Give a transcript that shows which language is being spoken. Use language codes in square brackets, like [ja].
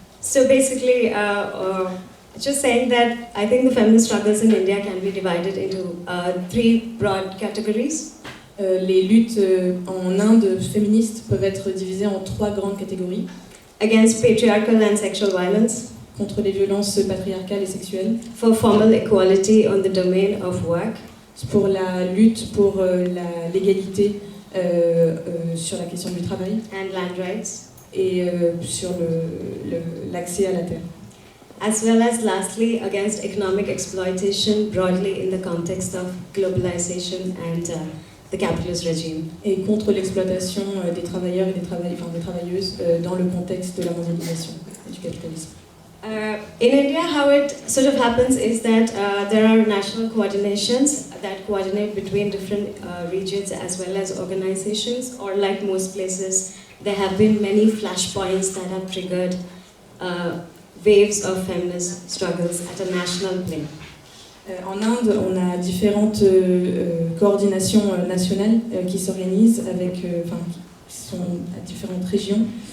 [en] So basically, just saying that I think the feminist struggles in India can be divided into three broad categories. [fr] Les luttes en Inde féministes peuvent être divisées en trois grandes catégories. [en] Against patriarchal and sexual violence. [fr] Contre les violences patriarcales et sexuelles. [en] For formal equality on the domain of work. [fr] Pour la lutte pour l'égalité sur la question du travail. [en] And land rights. [fr] Et sur l'accès à la terre. [en] As well as lastly against economic exploitation broadly in the context of globalization and the capitalist regime. [fr] Et contre l'exploitation des travailleurs et des travailleuses dans le contexte de la mondialisation et du capitalisme. [en] In India, how it sort of happens is that there are national coordinations that coordinate between different regions as well as organizations, or like most places, there have been many flashpoints that have triggered waves of feminist struggles at a national plane. [fr] En Inde, on a différentes coordinations nationales qui s'organisent avec, qui sont à différentes régions.